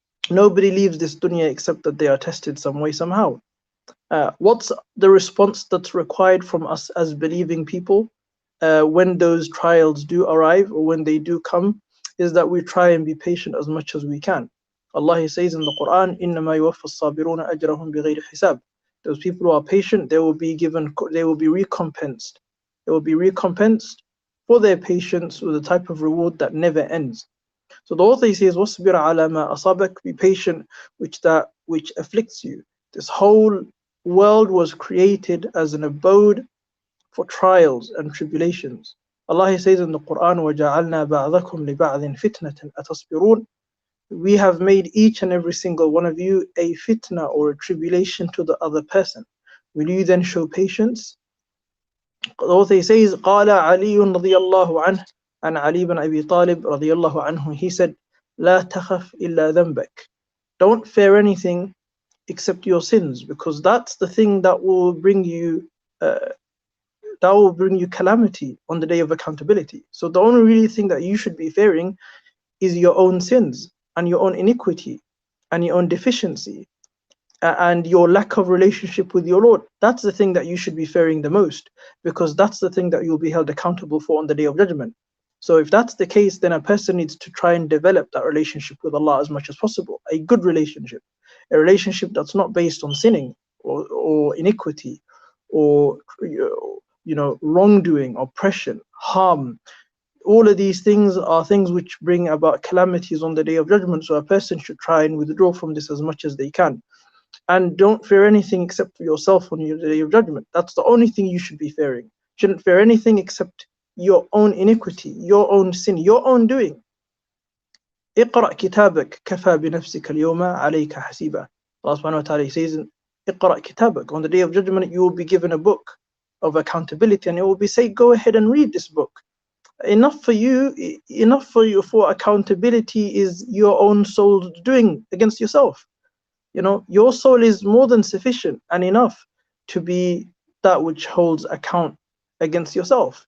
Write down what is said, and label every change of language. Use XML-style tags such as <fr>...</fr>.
<en>Nobody leaves this dunya except that they are tested some way, somehow. What's the response that's required from us as believing people when those trials do arrive, or when they do come, is that we try and be patient as much as we can. Allah says in the Quran,</en> <ar>إِنَّمَا يُوَفَّى الصَّابِرُونَ أَجْرَهُم بِغَيْرِ حِسَابٍ.</ar> <en>Those people who are patient, they will be recompensed. They will be recompensed for their patience with a type of reward that never ends. So the author says,</en> <ar>وَاصْبِرْ عَلَى مَا أَصَابَكَ.</ar> <en>Be patient which afflicts you. This whole world was created as an abode for trials and tribulations. Allah says in the Quran,</en> <ar>وَجَعَلْنَا بَعْضَكُمْ لِبَعْضٍ فِتْنَةً أَتَصْبِرُونَ.</ar> <en>We have made each and every single one of you a fitna, or a tribulation, to the other person. Will you then show patience? The author says,</en> <ar>قال علي رضي الله عنه,</ar> <en>and Ali ibn Abi Talib</en> <ar>رضي الله عنه,</ar> <en>he said,</en> <ar>لا تخف إلا ذنبك.</ar> <en>Don't fear anything except your sins, because that's the thing that will bring you calamity on the day of accountability. So the only really thing that you should be fearing is your own sins and your own iniquity and your own deficiency and your lack of relationship with your Lord. That's the thing that you should be fearing the most, because that's the thing that you'll be held accountable for on the day of judgment. So if that's the case, then a person needs to try and develop that relationship with Allah as much as possible. A good relationship, a relationship that's not based on sinning or iniquity or wrongdoing, oppression, harm. All of these things are things which bring about calamities on the day of judgment. So a person should try and withdraw from this as much as they can. And don't fear anything except for yourself on your day of judgment. That's the only thing you should be fearing. Shouldn't fear anything except your own iniquity, your own sin, your own doing.</en> <ar>اقرأ كتابك كفى بنفسك اليوم عليك حسيبا.</ar> <en>Allah subhanahu wa ta'ala says,</en> <ar>اقرأ كتابك.</ar> <en>On the day of judgment, you will be given a book of accountability, and it will be said, go ahead and read this book. Enough for accountability is your own soul's doing against yourself. Your soul is more than sufficient and enough to be that which holds account against yourself.</en>